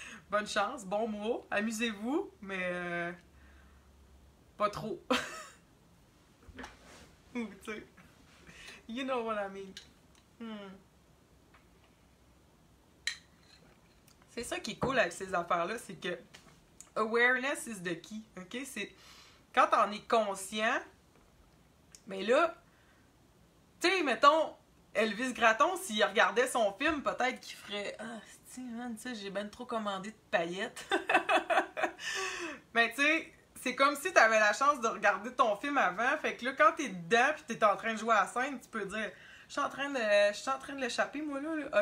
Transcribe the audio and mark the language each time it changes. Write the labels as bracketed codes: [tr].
[fr] bonne chance, bon mois, amusez-vous, mais pas trop. Tu sais, [en] you know what I mean. [fr] C'est ça qui est cool avec ces affaires-là, c'est que [en] awareness is the key, [fr] ok? C'est quand on est conscient, mais là, tu sais, mettons, Elvis Gratton, s'il regardait son film, peut-être qu'il ferait « Ah, tu sais, j'ai ben trop commandé de paillettes. » Mais tu sais, c'est comme si t'avais la chance de regarder ton film avant, fait que là, quand t'es dedans pis t'es en train de jouer à la scène, tu peux dire « Je suis en train de l'échapper, moi, là.